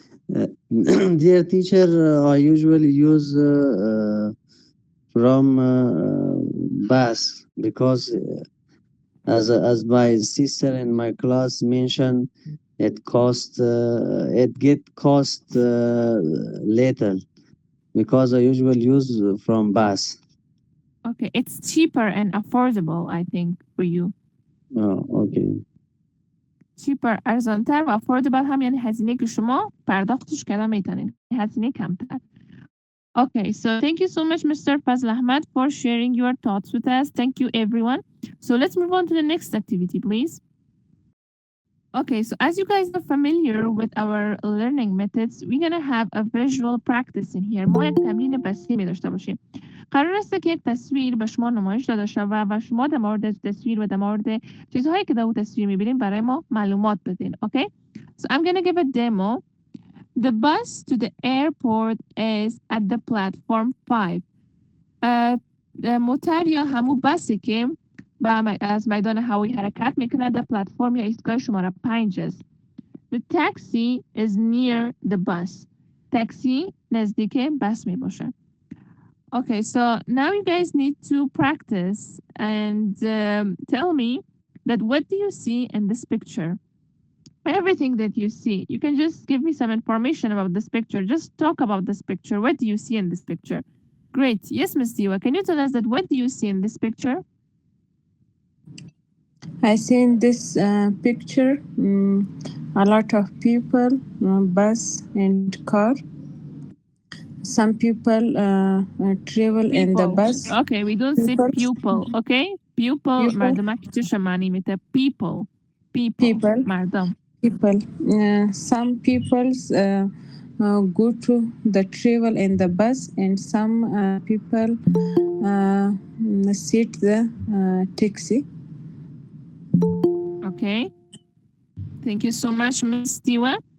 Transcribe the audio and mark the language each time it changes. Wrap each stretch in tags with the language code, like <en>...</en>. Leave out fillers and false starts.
<en>Dear teacher, I usually use from bus because as my sister in my class mentioned, it cost later because I usually use from bus. Okay, it's cheaper and affordable, I think, for you. Oh, okay.</en> <fa>cheaper ارزانتر و affordable هم یعنی هزینه که شما پرداختش کردن میتونین هزینه کمتر.</fa> <en>Okay, so thank you so much, Mr. Fazl Ahmad, for sharing your thoughts with us. Thank you, everyone. So let's move on to the next activity, please. Okay, so as you guys are familiar with our learning methods, we're going to have a visual practice in here.</en> <fa>ما یک تمرین بصری داشته باشیم. قرار است که یک تصویر به شما نمایش داده شود و شما در مورد تصویر و در مورد چیزهایی که در اون تصویر می‌بینیم برای ما معلومات بدین.</fa> <en>Okay? So I'm going to give a demo. The bus to the airport is at the platform 5.</en> <fa>موتر یا همون بسی که از میدان هوایی حرکت میکنه در پلتفرم یا ایستگاه شماره 5 است.</fa> <en>The taxi is near the bus.</en> <fa>تاکسی نزدیک بس می باشه.</fa> <en>Okay, so now you guys need to practice and tell me that what do you see in this picture? Everything that you see. You can just give me some information about this picture. Just talk about this picture. What do you see in this picture? Great. Yes, Ms. Diwa, can you tell us that what do you see in this picture? I see in this picture a lot of people, bus and car. Some people travel in the bus. Okay, we don't say pupil, okay?</en> <fa>Pupil مردم چه معنی میده؟ People. مردم.</fa> <en>People. Some people go to the travel in the bus and some people sit the taxi. Okay. Thank you so much, Ms. Diwa.</en>